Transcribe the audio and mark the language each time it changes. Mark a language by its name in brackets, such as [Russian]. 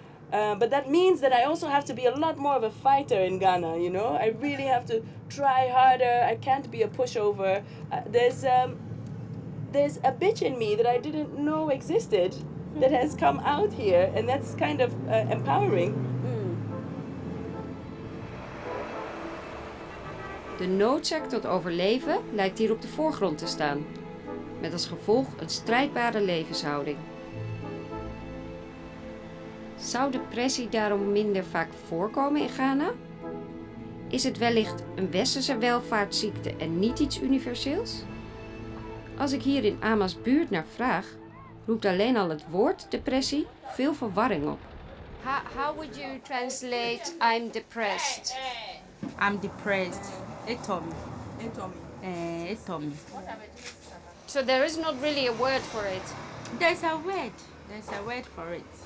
[English] But that means that I also have to be a lot more of a fighter in Ghana, you know. I really have to try harder. I can't be a pushover. There's a bitch in me that I didn't know existed that has come out here, and that's kind of empowering. [Dutch] De noodzaak tot overleven lijkt hier op de voorgrond te staan, met als gevolg een strijdbare levenshouding. Zou depressie daarom minder vaak voorkomen in Ghana? Is het wellicht een westerse welvaartsziekte en niet iets universeels? Als ik hier in Ama's buurt naar vraag, roept alleen al het woord depressie veel verwarring op. [English] How would you translate I'm depressed? I'm depressed. It told me. It told me. So there is not really a word for it. There's a word. There's a word for it.